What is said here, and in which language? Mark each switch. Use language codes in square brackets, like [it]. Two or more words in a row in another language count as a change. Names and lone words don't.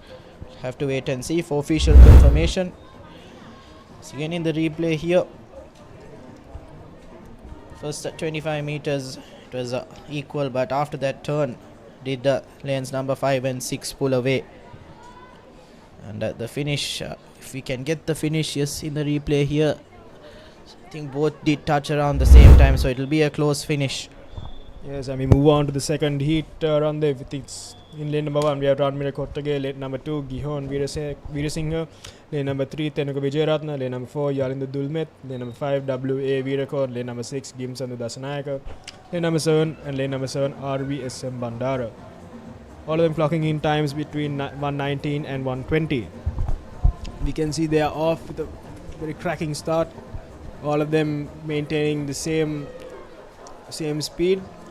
[en] Have to wait and see for official confirmation. So again in the replay here, first 25 meters it was equal, but after that turn did lanes number 5 and 6 pull away. And the finish, if we can get the finish, yes, in the replay here, I think both did touch around the same time, so it will be a close finish. Yes, and we move on to the second heat round there. It's in lane number 1 we have Ranmira Kottage, lane number 2 Gihon Veerasinghe, lane number 3 Tenuka Vijayaratna, lane number 4 Yalindu Dulmet, lane number 5 W.A. Veerakod, lane number 6 Gimsandu Dasanayaka, lane number 7 and lane number 7 RVSM Bandara. All of them clocking in times between 1:19 and 1:20. We can see they are off with a very cracking start. All of them maintaining the same speed.